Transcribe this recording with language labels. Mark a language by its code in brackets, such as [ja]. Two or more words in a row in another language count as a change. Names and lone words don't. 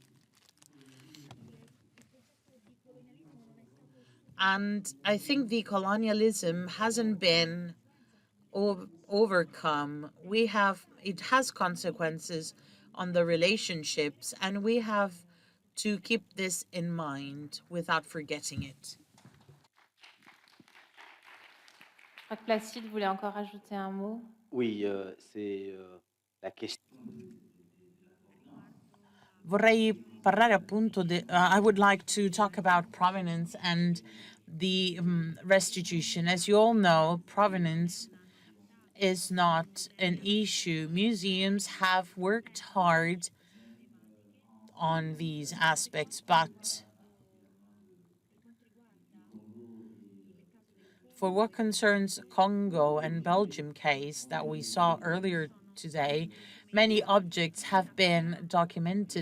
[en] And I think the colonialism hasn't been overcome. It has consequences on the relationships, and we have to keep this in mind without forgetting it. [fr] Je crois que Placide voulait encore ajouter un mot. Oui, c'est la question. [it] Vorrei parlare appunto [en] I would like to talk about provenance and the restitution. As you all know, provenance is not an issue. Museums have worked hard on these aspects, but for what concerns Congo and Belgium case that we saw earlier today, many objects have been documented.